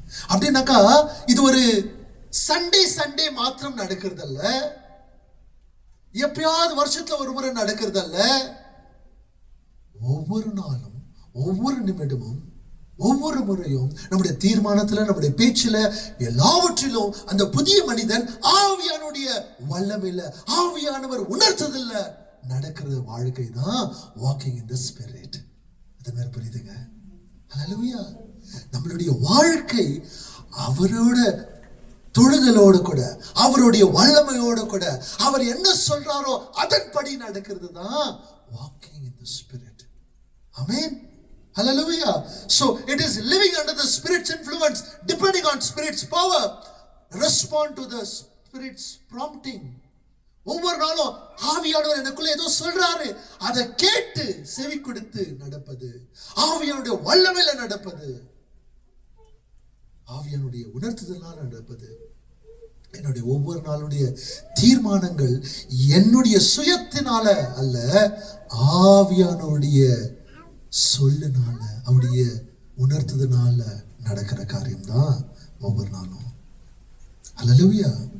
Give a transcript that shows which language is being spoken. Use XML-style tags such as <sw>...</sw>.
<ta>அப்படின்னாக்கா இது ஒரு சண்டே மாத்திரம் நடக்கிறது அல்ல, எப்பயாவது வருஷத்துல ஒரு முறை நடக்கிறது அல்ல, ஒவ்வொரு நாளும், ஒவ்வொரு நிமிடமும், ஒவ்வொரு முறையும் நம்முடைய தீர்மானத்துல, நம்முடைய பேச்சுல, எல்லாவற்றிலும் அந்த புதிய மனிதன் ஆவியானுடைய வல்லமையில, ஆவியானவர் உணர்த்ததில்ல நடக்கிற வாழ்க்கை தான் வாக்கிங் இன் தி ஸ்பிரிட். அது மாதிரி புரியுதுங்க? ஹல்லேலூயா. நம்மளுடைய வாழ்க்கை அவரோட தொழுதலோடு கூட, அவருடைய வல்லமையோடு கூட, அவர் என்ன சொல்றாரோ அதன்படி நடக்கிறது தான் walking in the spirit. Amen. Hallelujah.</ta> <en>So it is living under the Spirit's influence, depending on Spirit's power, respond to the Spirit's prompting.</en> <ta>ஒவ்வொரு நாளும் ஆவியானவர் எனக்குள்ள ஏதோ சொல்றாரு, அதை கேட்டு செவி கொடுத்து நடப்பது, ஆவியானுடைய வல்லமையில நடப்பது, ஆவியானுடைய உணர்த்துதலால நடப்பது. என்னுடைய ஒவ்வொரு நாளுடைய தீர்மானங்கள் என்னுடைய சுயத்தினால அல்ல, ஆவியானுடைய சொல்லுனால, அவருடைய உணர்த்ததுனால நடக்கிற காரியம் தான் ஒவ்வொரு நாளும். ஹல்லேலூயா.</ta>